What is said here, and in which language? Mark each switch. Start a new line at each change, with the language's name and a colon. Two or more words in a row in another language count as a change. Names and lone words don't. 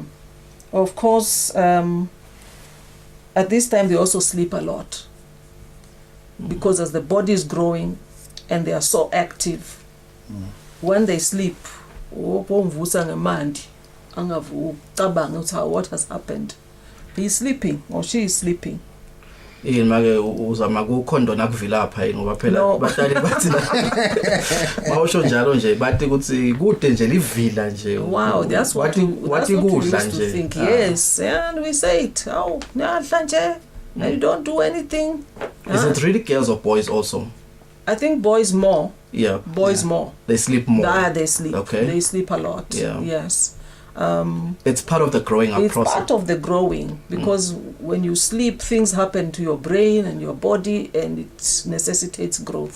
English: Of course, at this time they also sleep a lot, because as the body is growing and they are so active, when they sleep, what has happened? He's sleeping or she is sleeping.
Swati: Make uzama kukhondona kuvila lapha yini ngoba phela batali bathi mawusho njalo nje bathi ukuthi kude nje livila nje.
English: Wow, that's what we used to think. Yes, and we say it. Oh,
Swati: nyadla nje
English: and you don't do anything. Is it really girls or boys also? I think boys more. Yeah. Boys more. They sleep more. They sleep. Okay. They sleep a lot. Yeah. Yes. It's part of the growing up process. It's part of the growing, because when you sleep, things happen to your brain and your body, and it necessitates growth.